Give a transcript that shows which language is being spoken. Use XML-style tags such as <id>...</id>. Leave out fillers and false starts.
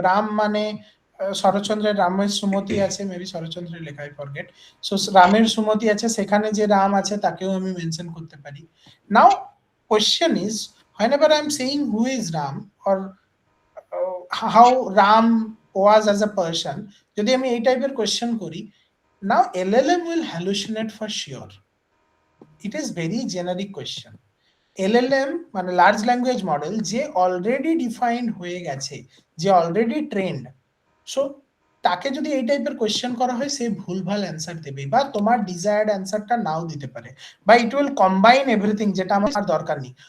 <bn>রাম মানে শরৎচন্দ্রের রামের সুমতি আছে, মেবি শরৎচন্দ্রের লেখায় ফরগেট। সো রামের সুমতি আছে, সেখানে যে রাম আছে তাকেও আমি মেনশন করতে পারি।</bn> <en>now question is, whenever I'm saying who is Ram or how Ram was as a person,</en> <bn>যদি আমি এই টাইপের কোয়েশ্চেন করি,</bn> <en>now LLM will hallucinate for sure. It is very generic question.</en> <bn>LLM মানে লার্জ ল্যাঙ্গুয়েজ মডেল, যে already defined হয়ে গেছে, যে অলরেডি ট্রেন্ড। সো তাকে যদি এই টাইপের কোয়েশ্চেন করা হয় সে ভুলভাল অ্যান্সার দেবে বা তোমার ডিজায়ার্ড অ্যান্সারটা নাও দিতে পারে, বা</bn> <en>it will combine everything</en> <bn>যেটা আমার দরকার নেই।</bn>